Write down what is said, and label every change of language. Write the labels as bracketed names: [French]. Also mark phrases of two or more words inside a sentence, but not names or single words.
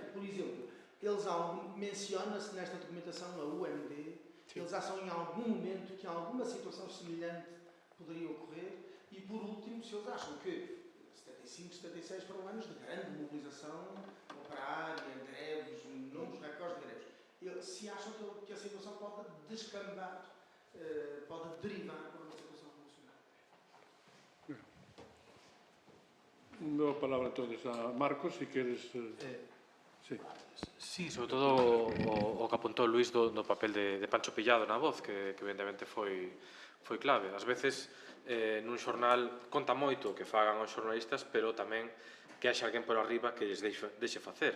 [Portuguese] Por exemplo, eles menciona-se nesta documentação a UMD, eles acham em algum momento que alguma situação semelhante poderia ocorrer, e por último, se eles acham que 75, 76 foram anos de grande mobilização operária, greves, números recordes de greves, se acham que a situação pode descambar, pode derivar para uma situação revolucionária. [Galician] Dou a palabra entonces a Marcos, se queres... Sí, sobre todo o que apuntou Luís do papel de Pancho Pillado na Voz, que evidentemente foi clave. Ás veces, nun xornal conta moito que fagan os xornalistas, pero tamén que haxa alguén por arriba que lles deixe facer.